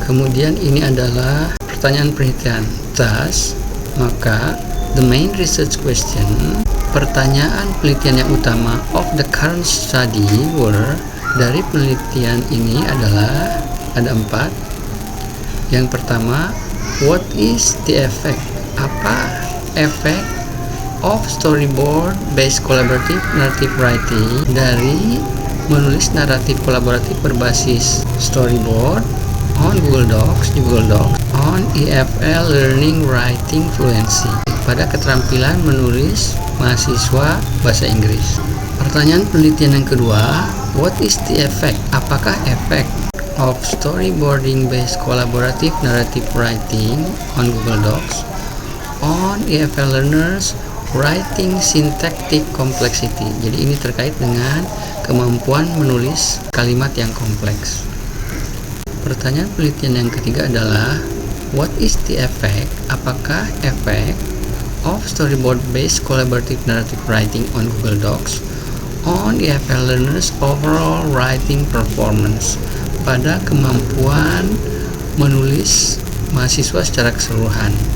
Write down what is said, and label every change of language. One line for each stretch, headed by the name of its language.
Indonesian: Kemudian ini adalah pertanyaan penelitian.
English: Thus,
Indonesian: maka
English: the main research question,
Indonesian: pertanyaan penelitian yang utama
English: of the current study were,
Indonesian: dari penelitian ini adalah ada 4. Yang pertama,
English: what is the effect?
Indonesian: Apa efek
English: of storyboard based collaborative narrative writing
Indonesian: dari menulis naratif kolaboratif berbasis storyboard
English: on Google Docs, on EFL Learning Writing Fluency,
Indonesian: pada keterampilan menulis mahasiswa bahasa Inggris. Pertanyaan penelitian yang kedua,
English: what is the effect?
Indonesian: Apakah efek
English: of storyboarding based collaborative narrative writing on Google Docs on EFL learners writing syntactic complexity?
Indonesian: Jadi ini terkait dengan kemampuan menulis kalimat yang kompleks. Pertanyaan penelitian yang ketiga adalah
English: what is the effect?
Indonesian: Apakah efek
English: of storyboard based collaborative narrative writing on Google Docs on EFL learners overall writing performance,
Indonesian: pada kemampuan menulis mahasiswa secara keseluruhan.